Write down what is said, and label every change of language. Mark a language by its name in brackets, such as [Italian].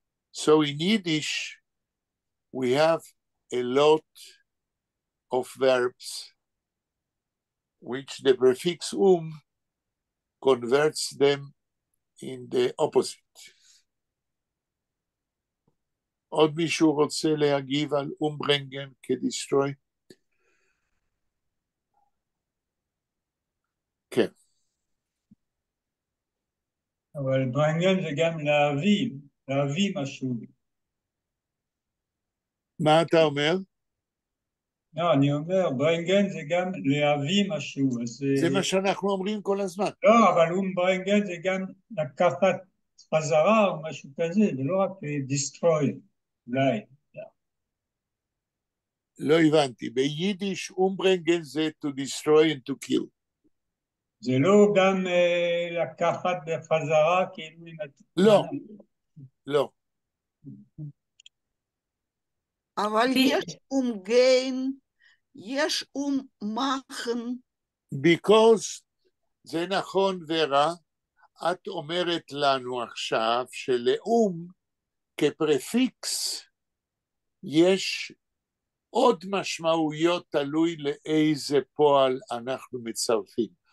[English] So in Yiddish, we have a lot of verbs which the prefix converts them in the opposite. [Hebrew] עוד מישהו רוצה להגיב על umbrängen כ-destroy? כן. אבל ברנגן זה גם להביא משהו. מה אתה אומר? לא, אני אומר, ברנגן זה גם להביא משהו. זה מה שאנחנו אומרים כל הזמן. לא, אבל ברנגן זה גם לקחת חזרה או משהו כזה, זה לא רק destroy, אולי. לא הבנתי, ביידיש umbrängen זה [English] to destroy and to kill. [Hebrew] זה לא גם לקחת בחזרה כאילו... לא, לא. אבל יש umgehen, יש machen. Because זה נכון ורה, את אומרת לנו עכשיו שלאום כפרפיקס יש עוד משמעויות תלוי לאיזה פועל אנחנו מצרפים.